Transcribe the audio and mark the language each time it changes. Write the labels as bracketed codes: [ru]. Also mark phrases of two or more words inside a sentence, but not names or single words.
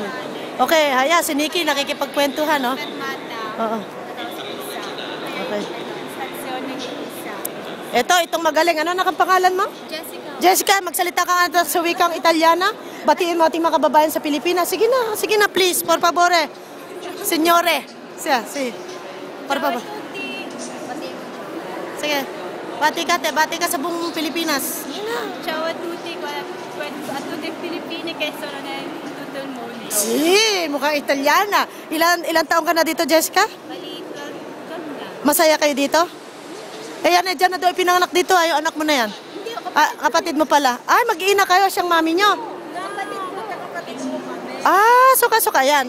[tl] Okay, haya, si Nikki nakikipagkwentuhan, no? Oo. Okay. Itong magaling. Ano na ang pangalan mo? Jessica, magsalita ka nga sa wikang Italiana. Batiin mo ating mga kababayan sa Pilipinas. Sige na, please, [it] por favore. Signore. [tl] Por favor. Sige. Bati ka sa buong Pilipinas. [it] Ciao a tutti, a tutti Filippini che sono in tutto il mondo. Si, [tl] mukhang Italiana. Ilan taong ka na dito, Jessica? Maliit lang na. Masaya kayo dito? Ayan, dyan na daw ipinanganak dito. Ay, anak mo na yan. Kapatid mo pala. Ay, mag-iina kayo, siyang mami nyo. Magkakapatid mo kami. Suka. Yan.